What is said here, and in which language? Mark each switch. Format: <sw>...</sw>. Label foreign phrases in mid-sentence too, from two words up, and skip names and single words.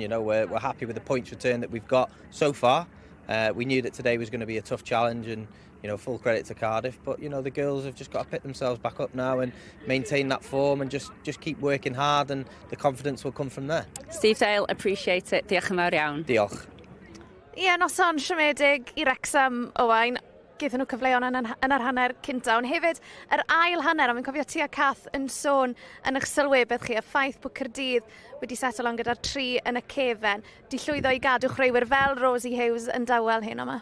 <en>We're happy with the points return that we've got so far. We knew that today was going to be a tough challenge, and full credit to Cardiff. But the girls have just got to pick themselves back up now and maintain that form and just keep working hard, and the confidence will come from there. Steve Dale, appreciate it.</en> <cy>Diolch yn fawr iawn. Diolch. Noson siomedig I Wrexham, Owain. Geithon nhw cyfleon yn yr hanner cynta, ond hefyd yr ail hanner, a mi'n cofio ti a Cath yn sôn yn eich sylwebeth chi, y ffaith bod Caerdydd wedi setlo on gyda'r 3 yn y cefen. Di llwyddo I gadw chreuwyr fel Rosie Hughes yn dawel hyn o'ma?</cy>